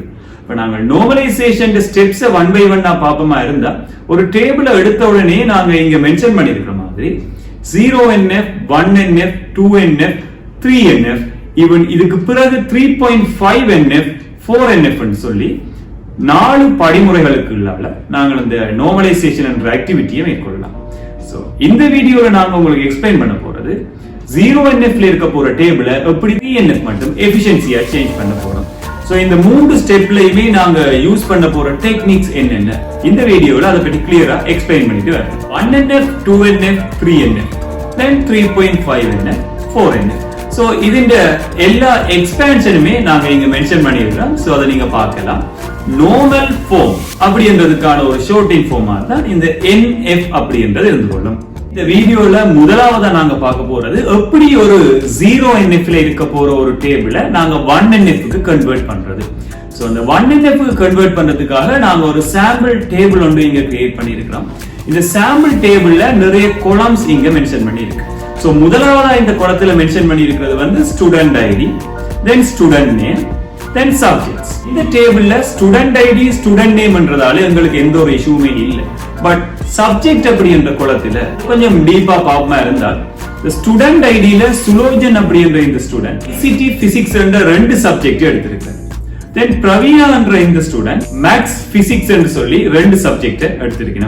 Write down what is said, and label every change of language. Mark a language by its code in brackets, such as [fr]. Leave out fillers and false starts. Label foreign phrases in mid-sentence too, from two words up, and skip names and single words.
[ta] இப்ப நாங்க [en] normalization steps 1 by 1 [ta] பாப்போமா இருந்தா ஒரு டேபிளை எடுத்த உடனே நாங்க இங்க மென்ஷன் பண்ணிருக்கிற மாதிரி 0NF, 1NF, 2NF, 3NF, ஈவன் இதுக்கு பிறகு 3.5NF, 4NF சொல்லி 4 படிமுறைகளுக்கு நாங்கள் இந்த normalization என்ற ஆக்டிவிட்டியை மேற்கொள்ளலாம். சோ இந்த வீடியோல நாங்க உங்களுக்கு எக்ஸ்பிளைன் பண்ண போறது 0NF இருக்க போற டேபிளை எப்படி 3NF மட்டும் [en] efficiency change [ta] பண்ண போறோம். சோ இந்த மூணு ஸ்டெப்லயுமே நாங்க யூஸ் பண்ண போற டெக்னிக்ஸ் என்னென்ன இந்த வீடியோல அதை பத்தி [en] clearly explain [ta] பண்ணிட்டு வரேன். 1NF 2NF 3NF then 3.5NF 4NF. சோ இதுண்ட எல்லா எக்ஸ்பேன்ஷனுமே நாங்க இங்க மென்ஷன் பண்ணிருக்கோம். சோ அதை நீங்க பார்க்கலாம். [en] normal form [ta] அப்படின்றதுக்கான ஒரு [en] shorting form [ta] தான் இந்த NF அப்படின்றது இருந்து கொள்ளும். இந்த வீடியோல முதலாவதா நாங்க பார்க்க போறது எப்படி ஒரு 0NF ல இருக்க போற ஒரு டேபிளை நாங்க 1NF க்கு கன்வெர்ட் பண்றது. சோ அந்த 1NF க்கு கன்வெர்ட் பண்றதுக்காக நாங்க ஒரு [en] sample table [ta] ஒன்று இங்க கிரியேட் பண்ணியிருக்கிறோம். இந்த [en] sample table [ta] நிறைய காலம்ஸ் இங்க மென்ஷன் பண்ணியிருக்கு. சோ முதலாவதா இந்த காலத்துல மென்ஷன் பண்ணியிருக்கிறது வந்து [en] student ID, then student name, then subjects. [ta] இந்த டேபிள்ல [en] student ID student name [ta] எங்களுக்கு எந்த ஒரு இஷ்யூமே இல்ல. பட் சப்ஜெக்ட் அப்படின்ற குளத்துல கொஞ்சம் டீப்பா பாப்பமா இருந்தால் இந்த [en] student ID [ta] சுலோஜன் அப்படின்ற இந்த [en] student ICT physics [ta] என்ற ரெண்டு சப்ஜெக்ட் எடுத்திருக்காரு. தென் பிரவீனா என்ற இந்த [en] student maths physics [ta] என்று சொல்லி ரெண்டு சப்ஜெக்ட் எடுத்திருக்கணும்.